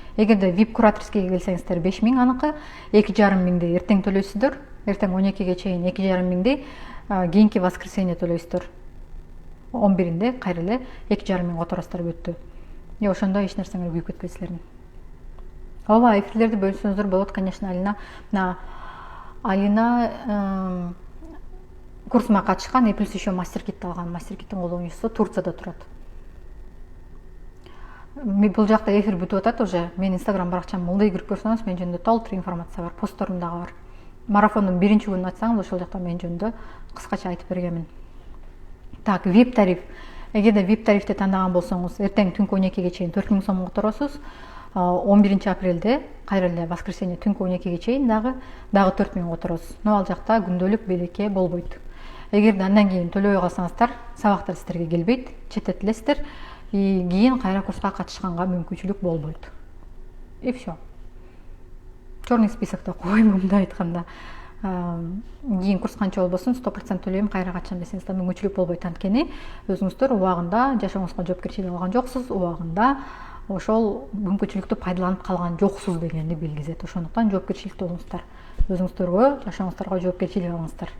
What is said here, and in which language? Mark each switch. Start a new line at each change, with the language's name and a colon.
Kyrgyz: Эгерде вип кураторскийге келсеңиздер 5000 аныкы, 2,5 эртең төлөйсүздөр. Эртең 12ге чейин 2,5 кийинки воскресенье төлөйсүздөр. 11-inde кайра эле 2,5 миңге отурасыздар бүттү. Ошондо эч нерсеңер күйүп кетпейсиздер. Ооба, эфирлерди бөлүшсөңүздөр болот,
Russian: конечно.
Kyrgyz: Алина курсума катышкан,
Russian: и плюс еще
Kyrgyz: мастер-кит алган. Мастер-киттин колдонуучусу Турцияда турат. Бул жакта эфир бүтүп атат
Russian: уже.
Kyrgyz: Мен Инстаграм баракчамды мылдай кирип көрсөңүз, мен жөнүндө толтура информация бар, постторум дагы бар. Марафондун 1-чи күнүн ачсаңыз, ошол жакта мен жөнүндө кыскача айтып бергенмин. Так, VIP тариф. Эгерде VIP тарифти тандаган болсоңуз, эртең түнкү 12ге чейин 4 миң сомго которосуз. 11 апрелде кайра эле воскресенье түнкү 12ге чейин дагы 4 миң которосуз. Но ал жакта күндөлүк белекке болбойт. Эгерде андан кийин төлөбөй калсаңыздар, сабактар сиздерге келбейт, четтетилесиздер,
Russian: и
Kyrgyz: кийин кайра курска катышканга мүмкүнчүлүк болбойт.
Russian: И все.
Kyrgyz: Черный списокто койм, мындай айтканда. Кийин курс канча болбосун 100% төлөйм, кайра качам десеңиз да мүмкүнчүлүк болбойт. Анткени өзүңүздөр убагында жашооңузга жоопкерчилик алган жоксуз, убагында ошол мүмкүнчүлүктү пайдаланып калган жоксуз дегенди билгизет. Ошондуктан жоопкерчиликтүү болуңуздар. Өзүңүздөргө, жашооңуздарга жоопкерчилик алыңыздар.